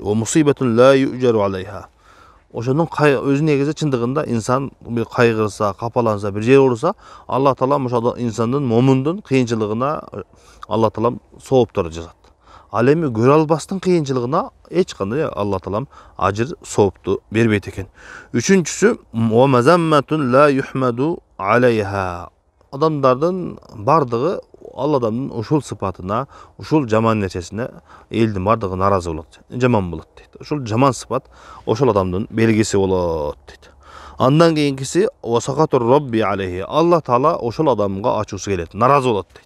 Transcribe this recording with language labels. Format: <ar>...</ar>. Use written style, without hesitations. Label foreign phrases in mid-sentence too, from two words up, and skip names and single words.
<ar>و مصيبة لا يؤجر عليها.</ar> <ky>Ошондун өзү негизи чындыгында инсан бир кайгырса, капаланса, бир жер ооруса, Алла Таала ошол инсандын момундун кыйынчылыгына Алла Таала сооптор жазат. Ал эми көрө албастын кыйынчылыгына эч кандай Алла Таала ажыр соопту бербейт экен.</ky> <ar>Үчүнчүсү و مذمة لا يحمد عليها.</ar> <ky>Адамдардын бардыгы ал адамдын ушул сыпатына, ушул жаман нерсесине элдин бардыгы наразы болот, жаман болот дейт. Ушул жаман сыпат ошол адамдын белгиси болот дейт. Андан кийинкиси</ky> <ar>وسخط الرب عليه.</ar> <ky>Алла Таала ошол адамга ачуусу келет, наразы болот дейт.</ky>